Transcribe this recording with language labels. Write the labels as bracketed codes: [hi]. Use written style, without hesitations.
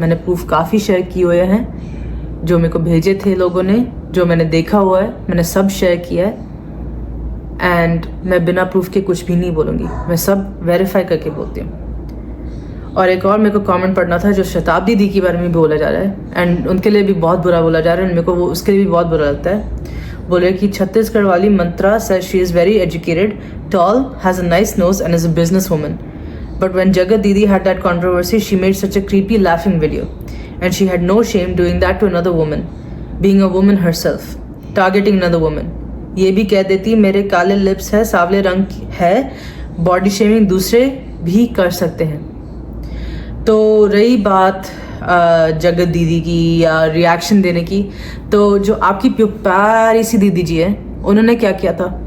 [hi] मैंने प्रूफ काफ़ी शेयर किए हुए हैं, जो मेरे को भेजे थे लोगों ने, जो मैंने देखा हुआ है, मैंने सब शेयर किया है। एंड मैं बिना प्रूफ के कुछ भी नहीं बोलूँगी, मैं सब वेरीफाई करके बोलती हूँ। और एक और मेरे को कमेंट पढ़ना था, जो शताब्दी दी के बारे में बोला जा रहा है, एंड उनके लिए भी बहुत बुरा बोला जा रहा है, एंड मेरे को वो उसके लिए भी बहुत बुरा लगता है। बोले कि छत्तीसगढ़ वाली मंत्रा [en] says she is very educated, tall, has a nice nose and is a business woman. But when Jagat Didi had that controversy, she made such a creepy laughing video. And she had no shame doing that to another woman, being a woman herself, targeting another woman. [hi] ये भी कह देती मेरे काले lips है, सांवले रंग है, body shaming दूसरे भी कर सकते हैं। तो रही बात जगत दीदी की या रिएक्शन देने की, तो जो आपकी प्यारी सी दीदी जी है, उन्होंने क्या किया था?